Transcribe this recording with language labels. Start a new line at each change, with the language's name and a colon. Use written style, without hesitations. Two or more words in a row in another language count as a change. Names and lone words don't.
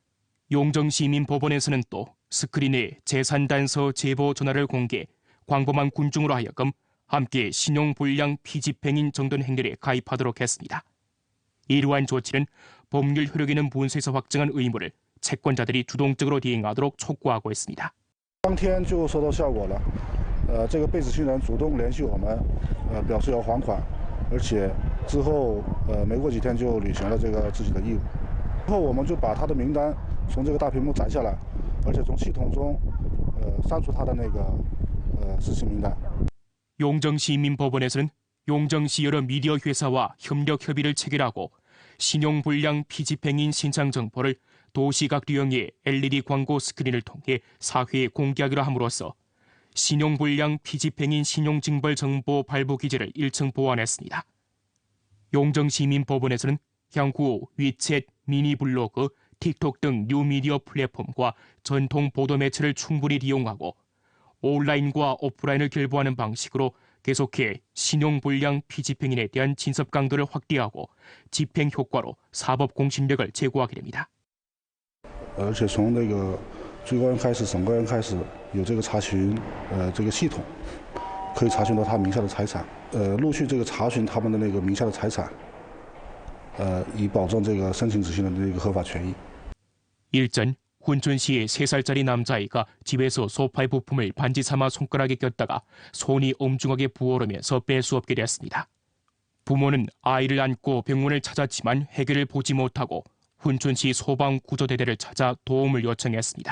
Korean: 용정시민법원에서는 또 스크린에 재산단서 제보 전화를 공개, 광범한 군중으로 하여금 함께 신용불량 비집행인 정돈 행렬에 가입하도록 했습니다. 이러한 조치는 법률 효력 있는 문서에서 확정한 의무를 채권자들이 주동적으로 대행하도록 촉구하고 있습니다.
Chinese: 当天就收到效果了，这个被执行人主动联系我们，表示要还款，而且之后没过几天就履行了这个自己的义务。之后我们就把他的名单 从这个大屏幕摘下来，而且从系统中删除他的那个失信名单。
Korean: 용정시민법원에서는 용정시 여러 미디어 회사와 협력 협의를 체결하고 신용불량 비집행인 신상 정보를 도시각 유형의 LED 광고 스크린을 통해 사회에 공개하기로 함으로써 신용불량 비집행인 신용징벌 정보 발부 기제를 1층 보완했습니다. 용정시민법원에서는 향후 위챗, 미니블로그, 틱톡 등 뉴미디어 플랫폼과 전통 보도 매체를 충분히 이용하고 온라인과 오프라인을 결부하는 방식으로 계속해 신용불량 비집행인에 대한 진섭 강도를 확대하고 집행 효과로 사법 공신력을 제고하게 됩니다.
Chinese: 而且从那个最高院开始，省高院开始有这个查询，这个系统可以查询到他名下的财产，陆续这个查询他们的那个名下的财产，以保证这个申请执行人的一个合法权益。
Korean: 일전 훈춘시의 3살짜리 남자아이가 집에서 소파의 부품을 반지 삼아 손가락에 꼈다가 손이 엄중하게 부어오르면서 뺄 수 없게 됐습니다. 부모는 아이를 안고 병원을 찾았지만 해결을 보지 못하고 훈춘시 소방구조대대를 찾아 도움을 요청했습니다.